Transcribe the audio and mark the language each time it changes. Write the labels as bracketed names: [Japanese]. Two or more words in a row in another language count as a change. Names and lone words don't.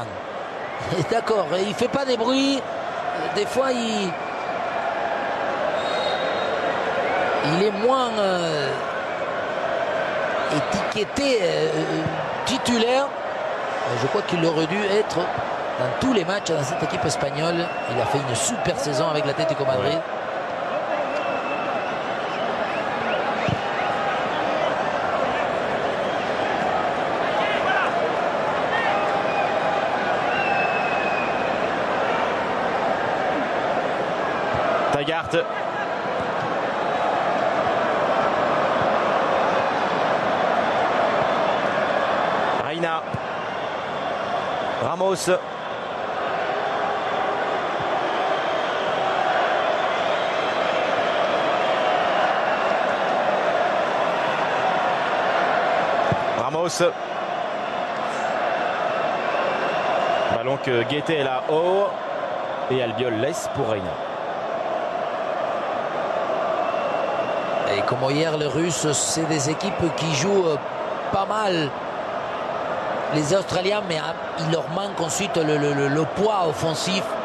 [French] D'accord, il ne fait pas des bruits. Des fois il est moins étiqueté titulaire. Je crois qu'il aurait dû être dans tous les matchs dans cette équipe espagnole. Il a fait une super saison avec l'Atlético Madrid. Ouais. Taggart. Reina. Ramos. Ramos. Ballon que Guettet est là-haut. Et Albiol laisse pour Reina. Et comme hier, les Russes, c'est des équipes qui jouent pas mal. Les Australiens, mais il leur manque ensuite le poids offensif.